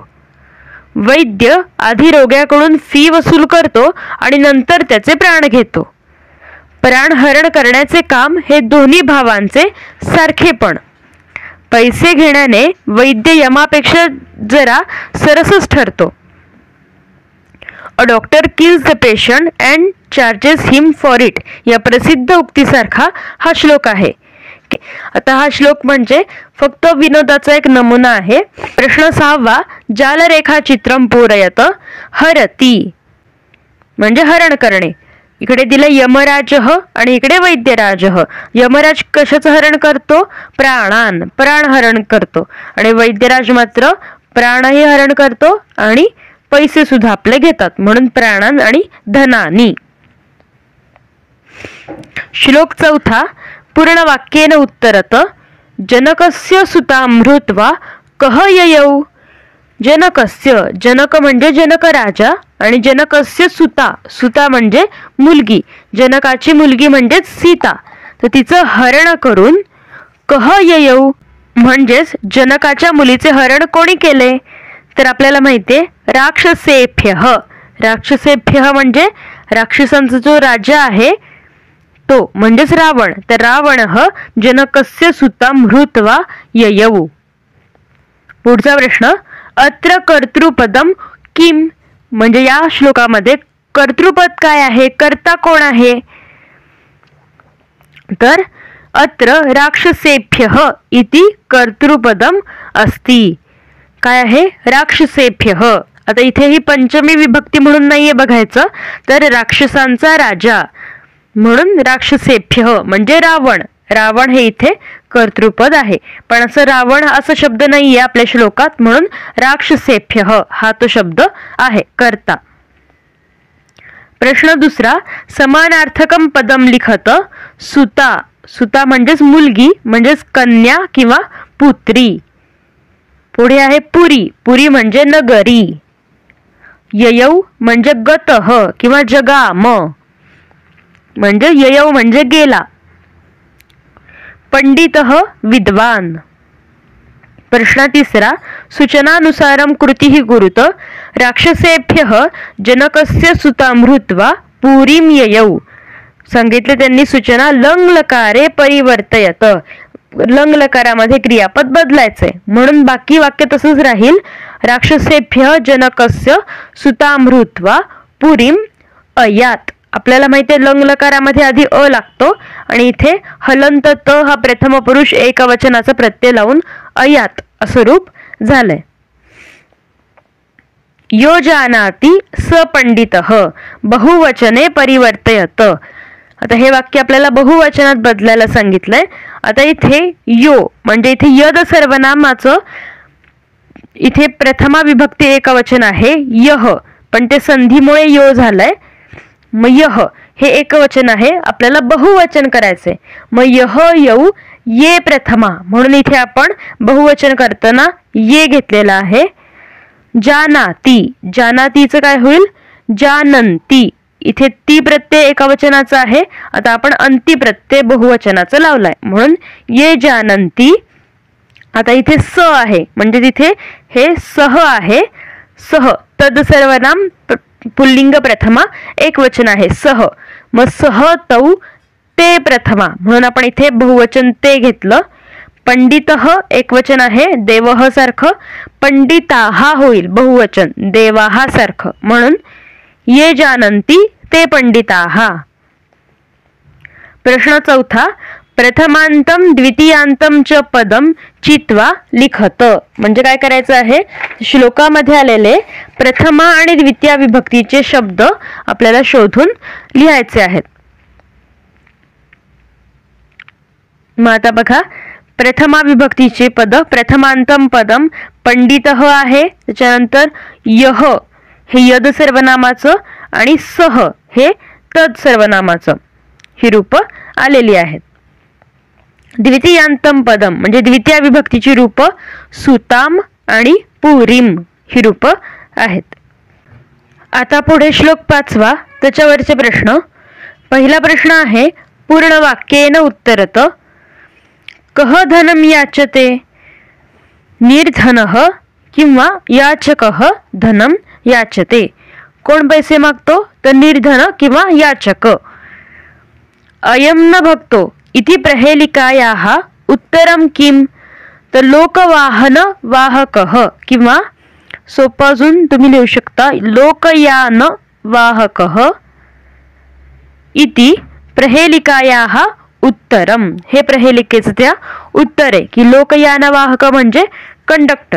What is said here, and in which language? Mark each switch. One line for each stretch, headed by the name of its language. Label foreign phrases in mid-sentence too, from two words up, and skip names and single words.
Marathi: वैद्य आधी रोग्याकडून फी वसूल करतो आणि नंतर त्याचे प्राण घेतो. प्राणहरण करण्याचे काम हे दोन्ही भावांचे सारखेपण. पैसे घेण्याने वैद्य यमापेक्षा जरा सरसच ठरतो.
English: a doctor kills the patient and charges him for it
Marathi: या प्रसिद्ध उक्तीसारखा हा श्लोक आहे. आता हा श्लोक म्हणजे फक्त विनोदाचा एक नमुना आहे. प्रश्न 6वा,
Sanskrit: जालरेखाचित्रम पूरयत हरती
Marathi: म्हणजे हरण करणे. इकडे दिलं यमराजः आणि इकडे वैद्यराजः. यमराज कशाचं हरण करतो? प्राण हरण करतो. आणि वैद्यराज मात्र प्राणही हरण करतो आणि पैसे सुद्धा आपले घेतात, म्हणून प्राणान आणि धनानी.
Sanskrit: श्लोक 4 पूर्ण वाक्येन उत्तरत जनकस्य सुतां हृत्वा कह ययौ.
Marathi: जनकस्य, जनक म्हणजे जनक राजा आणि
Sanskrit: जनकस्य सुता
Marathi: म्हणजे मुलगी. जनकाची मुलगी म्हणजेच सीता. तर तिचं हरण करून
Sanskrit: कह ययौ
Marathi: म्हणजेच जनकाच्या मुलीचे हरण कोणी केले? तर आपल्याला माहितीये राक्षसेभ्यः. राक्षसेभ्यः म्हणजे राक्षसांचा जो राजा आहे तो म्हणजेच रावण.
Sanskrit: तर रावणः जनकस्य सुतां हृत्वा ययौ.
Marathi: पुढचा प्रश्न,
Sanskrit: अत्र कर्तृपदम किम
Marathi: म्हणजे या श्लोकामध्ये कर्तृपद काय आहे? कर्ता कोण आहे?
Sanskrit: तर अत्र राक्षसेभ्यः इति कर्तृपदम अस्ति.
Marathi: काय आहे? राक्षसेभ्यः. आता इथे ही पंचमी विभक्ती म्हणून नाहीये बघायचं, तर राक्षसांचा राजा म्हणून राक्षसेभ्यः म्हणजे रावण. रावण हे इथे कर्तृपद आहे, पण असं रावण असा शब्द नाहीये आपल्या श्लोकात, म्हणून राक्षसेभ्यः हा तो शब्द आहे, कर्ता. प्रश्न 2,
Sanskrit: समानार्थकम पदम लिखत सुता.
Marathi: सुता म्हणजेच मुलगी म्हणजेच कन्या किंवा पुत्री. पुढे आहे पुरी. पुरी म्हणजे नगरी. ययौ म्हणजे गतः किंवा जगाम म्हणजे ययौ म्हणजे गेला.
Sanskrit: पंडितः विद्वान. प्रश्न 3, सूचनानुसारं कृतिः कुरुत राक्षसेभ्यः जनकस्य सुतां हृत्वा पुरीं ययौ.
Marathi: सांगितले त्यांनी सूचना
Sanskrit: लंगलकारे परिवर्तयत.
Marathi: लंगलकारामध्ये क्रियापद बदलायचे, म्हणून बाकी वाक्य तसंच राहील.
Sanskrit: राक्षसेभ्यः जनकस्य सुतां हृत्वा पुरीं अयात.
Marathi: आपल्याला माहिती आहे लंगलकारामध्ये आधी अ लागतो आणि इथे हलंत त हा प्रथम पुरुष एकवचनाचा प्रत्यय लावून अयात असं रूप झालंय.
Sanskrit: यो जानाति स पंडितः बहुवचने परिवर्तयत.
Marathi: आता हे वाक्य आपल्याला बहुवचनात बदलायला सांगितलंय. आता इथे यो म्हणजे इथे यद सर्वनामाचं इथे प्रथमा विभक्ती एकवचन आहे यह, पण ते संधीमुळे यो झालंय. मग यह हे एकवचन आहे, आपल्याला बहुवचन करायचंय. मग
Sanskrit: यह यौ ये
Marathi: प्रथमा, म्हणून इथे आपण बहुवचन करताना ये घेतलेला आहे. जानाती. जानातीचं काय होईल? जानंती. इथे ती प्रत्यय एकवचनाचा आहे, आता आपण अंती प्रत्यय बहुवचनाचा लावलाय, म्हणून
Sanskrit: ये जानंती.
Marathi: आता इथे स आहे म्हणजे तिथे हे सह आहे. सह तद सर्वनाम पुल्लिंग प्रथमा एकवचन आहे सह. मग
Sanskrit: सह तौ ते
Marathi: प्रथमा, म्हणून आपण इथे बहुवचन ते घेतलं. पंडितः एकवचन आहे देवः सारखं. पंडिताः होईल बहुवचन देवाः सारखं, म्हणून
Sanskrit: ये जानंती ते पंडिताः. प्रश्न 4, प्रथमांतम द्वितीयांतम च पदम चित्वा लिखत.
Marathi: म्हणजे काय करायचं आहे? श्लोकामध्ये आलेले प्रथमा आणि द्वितीय विभक्तीचे शब्द आपल्याला शोधून लिहायचे आहेत. मग आता बघा, प्रथमा विभक्तीचे पद
Sanskrit: प्रथमांतम पदम
Marathi: पंडितः आहे, त्याच्यानंतर यह हे यद सर्वनामाचं आणि सह हे तद सर्वनामाचं ही रूप आलेली आहेत.
Sanskrit: द्वितीयांतम पदम
Marathi: म्हणजे द्वितीय विभक्तीची रूप सुताम आणि पुरीम ही रूप आहेत. आता पुढे श्लोक 5, त्याच्यावरचे प्रश्न. पहिला प्रश्न आहे
Sanskrit: पूर्ण वाक्येन उत्तरत. कह धनम याचते? निर्धनः किंवा याचकः धनम याचते.
Marathi: कोण पैसे मागतो? तर निर्धन किंवा याचक.
Sanskrit: अयम न भक्तो इति प्रहेलिकायाः उत्तरम किम?
Marathi: तर
Sanskrit: लोकवाहन वाहकः
Marathi: किंवा सोपं अजून तुम्ही लिहू शकता
Sanskrit: लोकयान वाहकः इति प्रहेलिकायाः उत्तरम
Marathi: हे प्रहेलिकेचं त्या उत्तर आहे की लोकयानवाहक म्हणजे कंडक्टर.